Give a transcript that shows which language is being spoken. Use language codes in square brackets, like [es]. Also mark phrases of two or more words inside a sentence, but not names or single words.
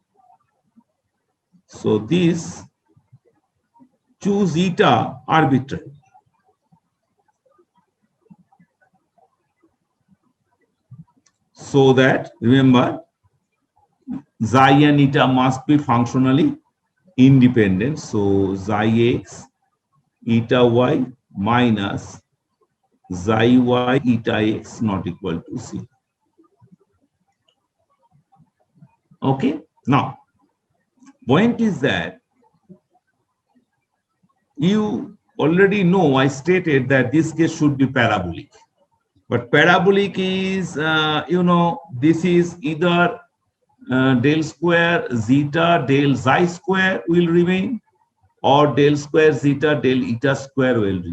[en] So this, choose eta arbitrary. So that, remember, xi and eta must be functionally independent. So xi x eta y minus xi y eta x not equal to 0. Okay. Now, point is that you already know I stated that this case should be parabolic. But parabolic is, this is either del square zeta del xi square will remain, or del square zeta del eta square will remain.